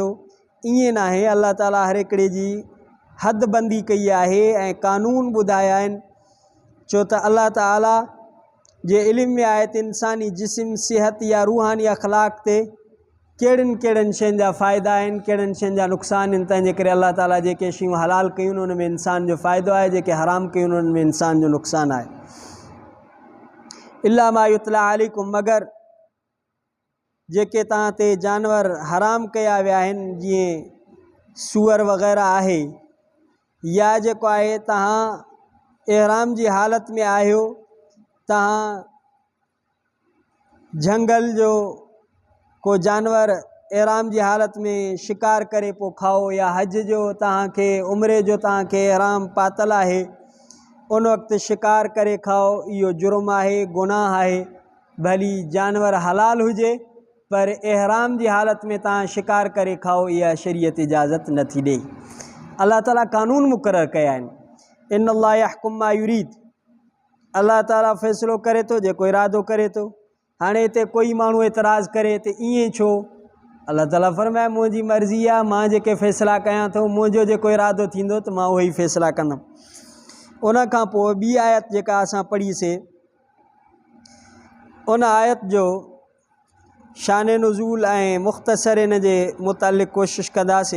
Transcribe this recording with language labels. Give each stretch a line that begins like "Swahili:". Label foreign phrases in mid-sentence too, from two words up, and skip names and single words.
Sindhi: ईअं न आहे, अल्लाह ताला हर हिकिड़े जी हद बंदी कई आहे ऐं कानून ॿुधाया आहिनि, छो त अल्लाह ताला जे इल्म में आहे त इंसानी जिस्म, सिहत या रूहानी अख़लाक ते कहिड़ियुनि कहिड़ियुनि शयुनि जा फ़ाइदा आहिनि, कहिड़ियुनि शयुनि जा नुक़सान आहिनि। तंहिंजे करे अल्लाह ताला जेके शयूं हलाल कयूं उन में इंसान जो फ़ाइदो आहे, जेके हराम कयूं उन्हनि में इंसान जो नुक़सानु आहे।
Arabic: إلا ما يتلى عليكم,
Sindhi: मगर जेके तव्हां ते जानवर हराम कया विया आहिनि जीअं सूअर वग़ैरह आहे, या जेको आहे तव्हां इहराम जी हालत में आहियो, तव्हां झंगल जो को जानवर इहराम जी हालत में शिकार करे पोइ खाओ, या हज जो तव्हांखे उम्रे जो तव्हांखे इहराम पातल आहे उन वक़्तु शिकार करे खाओ, इहो जुर्म आहे, गुनाह आहे। भली जानवर हलाल हुजे पर इहराम जी हालत में तव्हां शिकार करे खाओ, इहा शरीयत इजाज़त नथी ॾे। अल्लाह ताला कानून मुक़ररु कया आहिनि।
Arabic: إن الله يحكم ما يريد,
Sindhi: अल्लाह ताला फ़ैसिलो करे थो जेको इरादो करे थो। हाणे हिते कोई माण्हू एतिराज़ करे त ईअं छो, अल्लाह ताला फरमाए मुंहिंजी मर्ज़ी आहे, मां जेके फ़ैसिला कयां थो, मुंहिंजो जेको इरादो थींदो त मां उहो ई फ़ैसिला कंदुमि। उन खां पोइ ॿी आयत जेका असां पढ़ीसीं, उन आयत जो शान नुज़ूल ऐं मुख़्तसर इन जे मुतालिक़ कोशिशि कंदासीं।